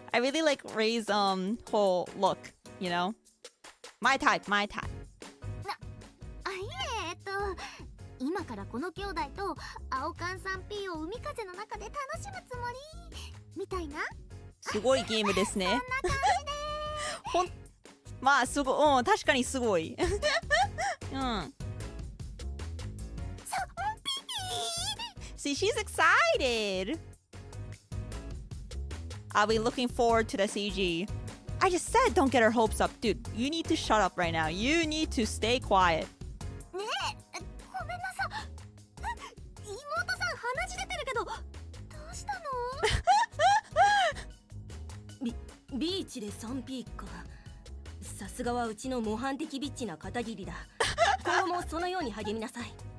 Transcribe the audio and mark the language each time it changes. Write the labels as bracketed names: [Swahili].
[English] I really like Ray's whole look, you know? My type, my type. [Japanese] あ、いえ、今からこの兄弟と青缶 3P を海風の中で楽しむつもりみたいな。すごいゲームですね。そんな感じで。まあすごい、うん、確かにすごい。うん。 [English] See, she's excited. I'll be looking forward to the CG. I just said don't get her hopes up, dude. You need to shut up right now. You need to stay quiet. [Japanese] ねえ、ごめんなさい。妹さん鼻血出てるけど、どうしたの？ビーチで 3P か。さすがはうちの模範的ビッチな片桐だ。今後もそのように励みなさい。